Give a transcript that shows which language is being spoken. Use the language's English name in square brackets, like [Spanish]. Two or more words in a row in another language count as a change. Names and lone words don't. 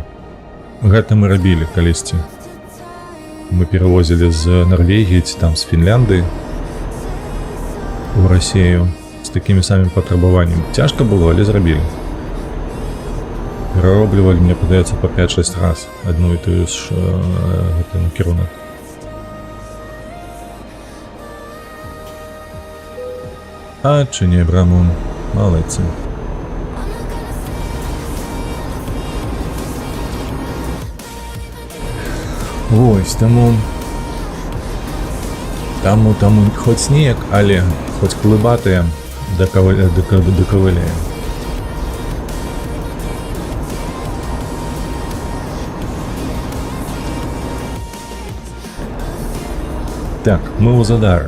[Belarusian] Гэта мы рабілі калісьці. Мы перавозілі з Нарвегіі ці там з Фінляндыі у Расію з такімі самымі патрабаваннямі. Цяжка было, але зрабілі. Перароблівалі, мне падаецца, па 5-6 раз адну і тую ж гэты накірунак. [Ukrainian] А чи не, Брамун? Молодці. Ось, [Belarusian] таму хоць снег, але хоць клыбатыя дакавыляем. Так, мы ў Задары.